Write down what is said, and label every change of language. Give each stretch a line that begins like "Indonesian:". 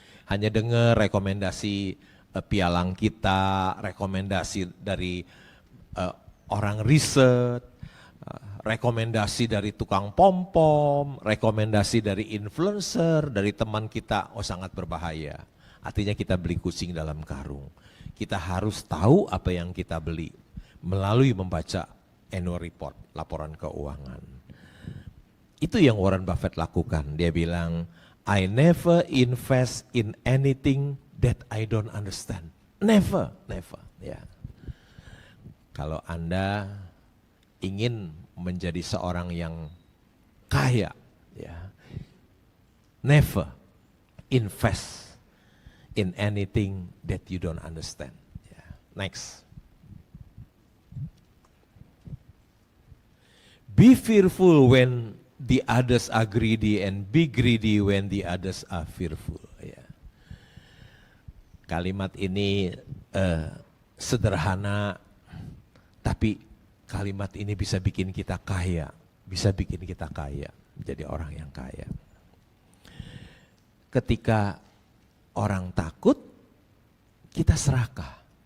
Indonesian: Hanya dengar rekomendasi pialang kita, rekomendasi dari orang riset, rekomendasi dari tukang pom-pom, rekomendasi dari influencer, dari teman kita, oh sangat berbahaya. Artinya kita beli kucing dalam karung. Kita harus tahu apa yang kita beli melalui membaca annual report, laporan keuangan. Itu yang Warren Buffett lakukan. Dia bilang,
English: I never invest in anything that I don't understand. Never, never.
Indonesian: Ya. Kalau Anda ingin menjadi seorang yang kaya, ya,
English: never invest in anything that you don't understand. Ya. Next. Be fearful when the others are greedy and be greedy when the others are fearful.
Indonesian: Ya. Kalimat ini sederhana, tapi kalimat ini bisa bikin kita kaya, bisa bikin kita kaya, jadi orang yang kaya. Ketika orang takut, kita serakah.